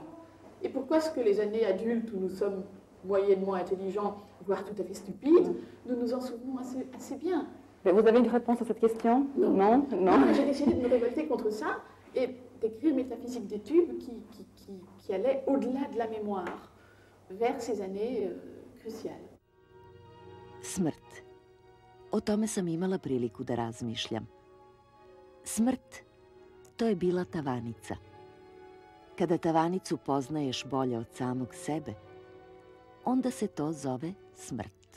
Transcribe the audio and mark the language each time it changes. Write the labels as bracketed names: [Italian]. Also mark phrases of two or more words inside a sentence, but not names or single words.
[French] Et pourquoi est-ce que les années adultes où nous sommes moyennement intelligents, voire tout à fait stupides, nous nous en souvenons assez bien? Mais vous avez une réponse à cette question? Non. J'ai décidé de me révolter contre ça et d'écrire Métaphysique des tubes qui allait au-delà de la mémoire, vers ces années cruciales. [Serbian] Smrt. O tome sam imala priliku da razmišljam. Smrt, to je bila tavanica. Kada tavanicu poznaješ bolje od samog sebe, onda se to zove smrt.